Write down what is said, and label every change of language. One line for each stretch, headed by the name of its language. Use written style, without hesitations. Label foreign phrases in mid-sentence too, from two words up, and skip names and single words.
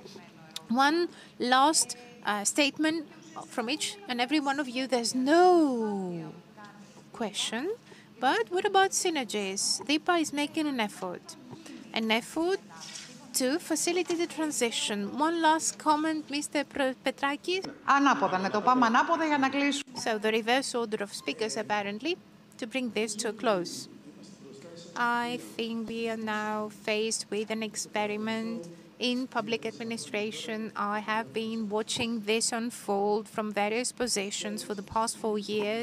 English: One last statement from each and every one of you. There's no question. But what about synergies? DIPA is making an effort to facilitate the transition. One last comment, Mr. Petrakis.
Greek: Ανάποδα, να το πάμε ανάποδα για να κλείσουμε.
English: So the reverse order of speakers, apparently, to bring this to a close. I think we are now faced with an experiment in public administration. I have been watching this unfold from various positions for the past 4 years.